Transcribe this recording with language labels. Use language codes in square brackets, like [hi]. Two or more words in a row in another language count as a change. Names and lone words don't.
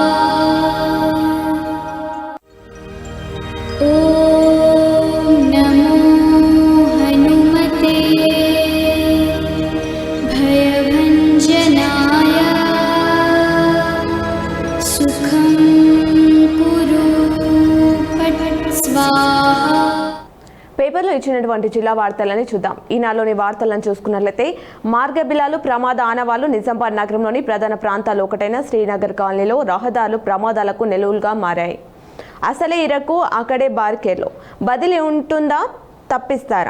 [sa] ॐ नमो हनुमते भयभञ्जनाय सुखं कुरु फट् स्वाहा। [te] పేపర్లో ఇచ్చినటువంటి జిల్లా వార్తలని చూద్దాం. ఈనాడులోని వార్తలను చూసుకున్నట్లయితే మార్గబిలాలు ప్రమాద ఆనవాళ్లు నిజామాబాద్ నగరంలోని ప్రధాన ప్రాంతాలు ఒకటైన శ్రీనగర్ కాలనీలో రహదారులు ప్రమాదాలకు నెలవులుగా మారాయి. అసలే ఇరకు అక్కడే బార్కేర్లు బదిలీ ఉంటుందా తప్పిస్తారా?